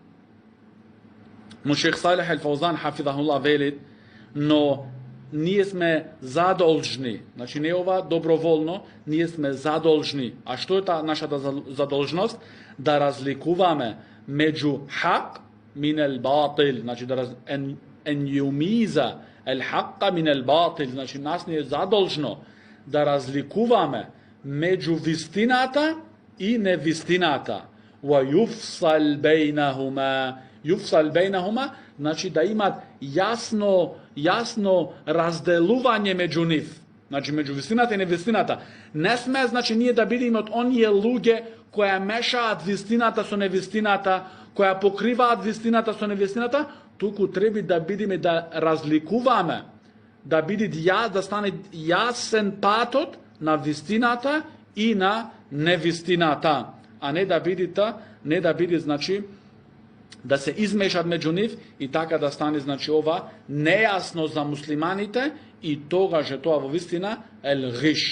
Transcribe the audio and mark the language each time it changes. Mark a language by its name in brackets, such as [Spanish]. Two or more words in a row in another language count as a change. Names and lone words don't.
[Macedonian] Но шех Салих Ал-Фаузан хафизахуллах вели, но ние сме задолжни, не ова доброволно, ние сме задолжни. А што е таа нашата задолжност? Да разликуваме меѓу [Arabic] حق من الباطل، أن يميز الحق من الباطل, [Macedonian] нас не е задолжно да разликуваме меѓу вистината и невистината. [Arabic] ويفصل بينهما, [Macedonian] да имат јасно разделување меѓу нив. Меѓу вистината и невистината. Не сме, ние да бидеме од оние луѓе која мешаат вистината со невистината, која покриваат вистината со невистината, туку треба да бидеме да разликуваме, да стане јасен патот на вистината и на невистината, а не да биде, да се измешат меѓу нив и така да стане, ова нејасно за муслиманите и тогаш е тоа во вистина ел-гиш.